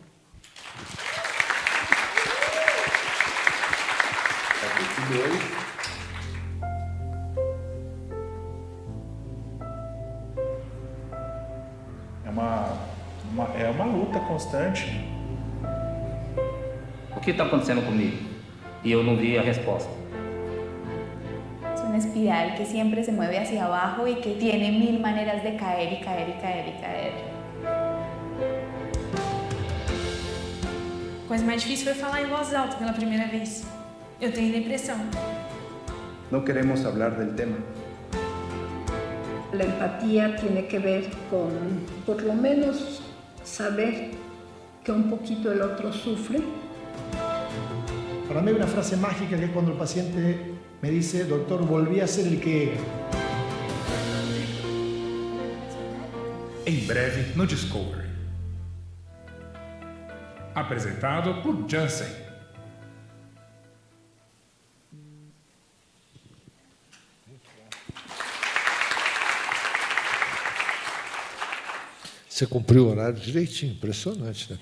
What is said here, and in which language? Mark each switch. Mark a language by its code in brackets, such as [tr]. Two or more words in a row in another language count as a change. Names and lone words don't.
[pt] É uma luta constante. O que está acontecendo comigo? E eu não vi a resposta. [es] Es una espiral que siempre se mueve hacia abajo y que tiene 1000 maneras de caer y caer y caer y caer. [pt] A coisa mais difícil foi falar em voz alta pela primeira vez. Eu tenho depressão. [es] No queremos hablar del tema. La empatía tiene que ver con, por lo menos, saber que un poquito el otro sufre. Para mí hay una frase mágica que es cuando el paciente me dice, doctor, volví a ser el que era. [pt] Em breve no Discovery. Apresentado por Janssen. Você cumpriu o horário direitinho, impressionante, né?